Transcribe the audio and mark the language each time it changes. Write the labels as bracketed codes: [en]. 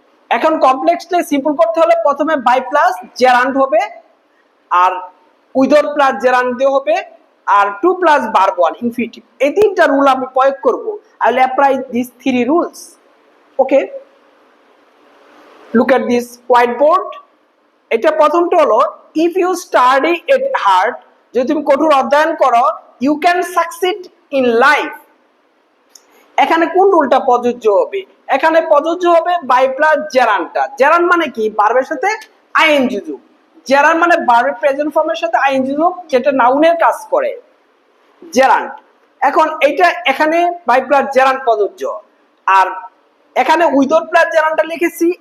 [bn] এখন কমপ্লেক্সকে সিম্পল করতে হলে প্রথমে বাই প্লাস জেরান্ড হবে, আর উইদাউট প্লাস জেরান্ড দিয়ে হবে, আর two plus verb one infinitive. এই তিনটা রুল আমি প্রয়োগ করব। [en] I will apply this three rules. Okay, look at this whiteboard. [bn] এটা প্রথমটা হলো [en] if you study it hard, [bn] যদি তুমি কঠোর অধ্যয়ন করো, [en] you can succeed in life। [bn] এখানে কোন রুলটা প্রযোজ্য হবে? এখানে প্রযোজ্য হবে বাই প্লাস জেরান্ডটা। জেরান্ড মানে কি? ভার্বের সাথে আইএনজি যোগ। জেরান্ড মানে ভার্বের প্রেজেন্ট ফর্মের সাথে আইএনজি যোগ, যেটা নাউনের কাজ করে, জেরান্ড। এখন এটা এখানে বাই প্লাস জেরান্ড প্রযোজ্য, আর এখানে উইদাউট প্লাস জেরান্ডটা লিখেছি।